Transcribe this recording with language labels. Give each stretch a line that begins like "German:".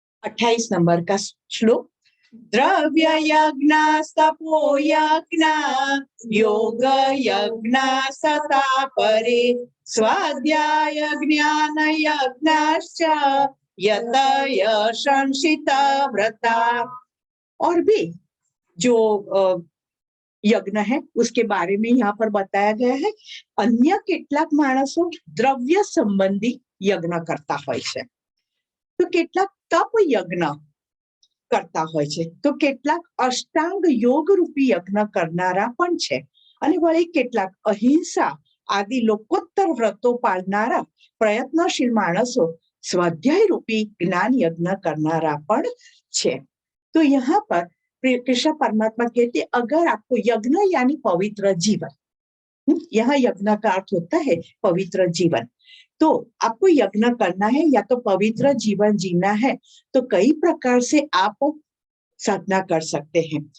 Hindi: 28 number का श्लोक।
Sanskrit: द्रव्य यज्ञ तपो यज्ञ योग यज्ञ सता परे स्वाध्याय ज्ञान यज्ञश्च यतय संशिता व्रता।
Hindi: और भी जो यज्ञ है उसके बारे में यहाँ पर बताया गया है।
Gujarati: अन्य કેટલાક માણસો દ્રવ્ય સંબંધી યજ્ઞ કરતા હોય છે, તો કેટલાક તપ યજ્ઞ કરતા હોય છે, તો કેટલાક અષ્ટાંગ યોગ રૂપી યજ્ઞ કરનારા પણ છે, અને વળી કેટલાક અહિંસા આદि લોકોત્તર વ્રતો પાળનારા પ્રયત્નશીલ માણસો સ્વાધ્યાય रूपी ज्ञान यज्ञ करनारा पण छे।
Hindi: तो यहाँ पर कृष्ण परमात्मा कहते अगर आपको यज्ञ यानी पवित्र जीवन, यहाँ यज्ञ का अर्थ होता है पवित्र जीवन, तो आपको यज्ञ करना है या तो पवित्र जीवन जीना है, तो कई प्रकार से आप साधना कर सकते हैं।